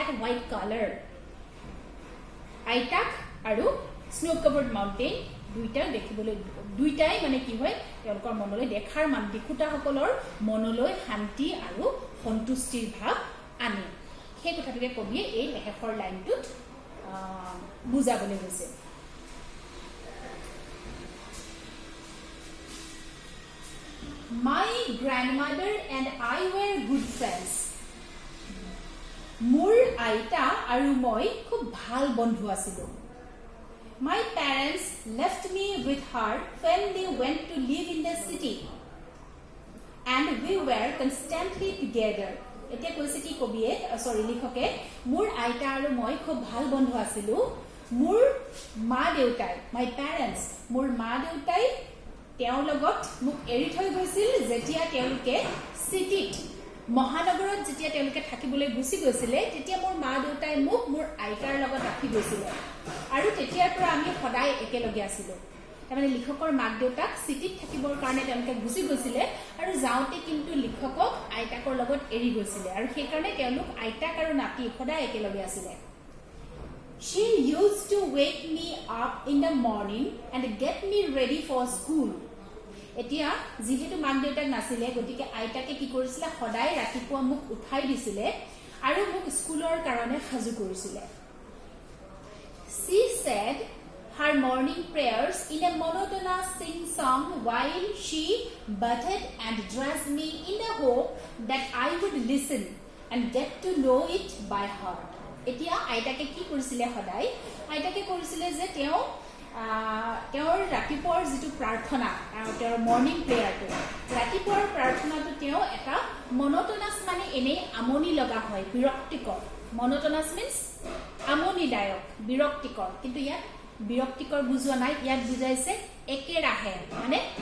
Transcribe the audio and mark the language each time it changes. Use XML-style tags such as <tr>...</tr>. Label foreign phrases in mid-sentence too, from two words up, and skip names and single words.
<en>white colour</en> <as>আইতাক আৰু</as> <en>snow covered mountain</en> <as>দুইটাই মানে কি হয় তেওঁলোকৰ মনলৈ দেখাৰ দেখোঁতাসকলৰ মনলৈ শান্তি আৰু সন্তুষ্টিৰ ভাৱ আনে সেই কথাটোকে কবিয়ে এই শেষৰ লাইনটোত বুজাবলৈ গৈছে</as> <en>My grandmother and I were good friends.</en> <as>মোৰ আইতা আৰু মই খুব ভাল বন্ধু আছিলো</as> <en>My parents left me with her when they went to live in the city and we were constantly together.</en> <as>এতিয়া কৈছে কি কবিয়ে লিখকে মোৰ আইতা আৰু মই খুব ভাল বন্ধু আছিলো মোৰ মা দেউতাই</as> <en>my parents</en> <as>মোৰ মা দেউতাই তেওঁৰ লগত মোক এৰি থৈ গৈছিল যেতিয়া তেওঁলোকে সিটিত মহানগৰত যেতিয়া তেওঁলোকে থাকিবলৈ গুছি গৈছিলে তেতিয়া মোৰ মা দেউতাই মোক মোৰ আইতাৰ লগত ৰাখি গৈছিল আৰু তেতিয়াৰ পৰা আমি সদায় একেলগে আছিলো তাৰমানে লিখকৰ মাক দেউতাক সিটিত থাকিবৰ কাৰণে তেওঁলোকে গুছি গৈছিলে আৰু যাওঁতে কিন্তু লিখকক আইতাকৰ লগত এৰি গৈছিলে আৰু সেই কাৰণে তেওঁলোক আইতাক আৰু নাতি সদায় একেলগে আছিলে</as> <en>She used to wake me up in the morning and get me ready for school.</en> <as>এতিয়া যেহেতু মাক দেউতাক নাছিলে গতিকে আইতাকে কি কৰিছিল সদায় ৰাতিপুৱা মোক উঠাই দিছিলে আৰু মোক স্কুলৰ কাৰণে সাজু কৰিছিলে</as> <en>She said her morning prayers in a monotonous sing song while she bathed and dressed me in the hope that I would listen and get to know it by heart.</en> <as>এতিয়া আইতাকে কি কৰিছিলে সদায় আইতাকে কৰিছিলে যে তেওঁৰ ৰাতিপুৱাৰ যিটো প্ৰাৰ্থনা তেওঁৰ মৰ্নিং প্ৰেয়াৰটো ৰাতিপুৱাৰ প্ৰাৰ্থনাটো তেওঁ এটা মনোটনাছ মানে এনে আমনি লগা হয় বিৰক্তিকৰ</as> <en>monotonous means</en> <as>আমনিদায়ক বিৰক্তিকৰ কিন্তু ইয়াত বিৰক্তিকৰ বুজোৱা নাই ইয়াত বুজাইছে একেৰাহে মানে</as>